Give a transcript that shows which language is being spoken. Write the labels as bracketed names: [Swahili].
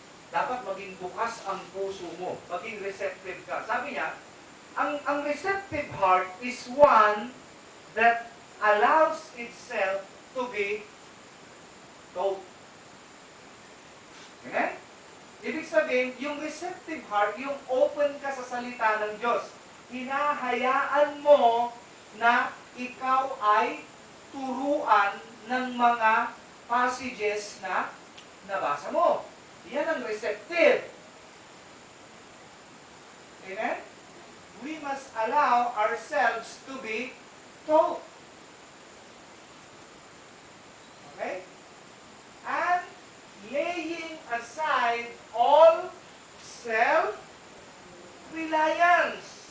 [Filipino] Dapat maging bukas ang puso mo. Maging receptive ka. Sabi niya, ang [English] receptive heart is one that allows itself to be taught. [Filipino] Amen? Ibig sabihin, yung receptive heart, yung open ka sa salita ng Diyos. Hinahayaan mo na ikaw ay turuan ng mga passages na nabasa mo. Yan ang receptive. Amen? [English] We must allow ourselves to be taught. Okay? And laying aside all self-reliance.